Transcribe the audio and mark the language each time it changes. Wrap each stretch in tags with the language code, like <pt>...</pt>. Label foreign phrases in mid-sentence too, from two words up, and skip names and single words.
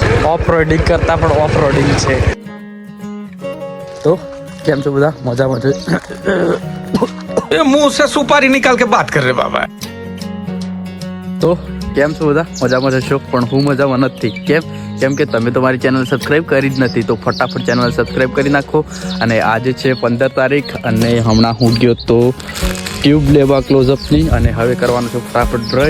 <en>off roading</en> <gu>કરતા પણ</gu> <en>off roading</en> <gu>છે. તો કેમ છો બધા? મજામાં છે?</gu> <hi>ये मुंह से सुपारी निकाल के बात कर रहे बाबा.</hi> <gu>તો કેમ છો બધા? મજામાં જશો, પણ હું મજામાં નથી. કેમ કે તમે તો મારી</gu> <en>channel subscribe</en> <gu>કરી જ નથી. તો ફટાફટ</gu> <en>channel subscribe</en> <gu>કરી નાખો. અને આજે છે 15 તારીખ અને હમણાં હું ગયો તો ટ્યુબ લેવા ક્લોઝઅપની, અને હવે કરવાનું છે ફટાફટ બ્રશ.</gu>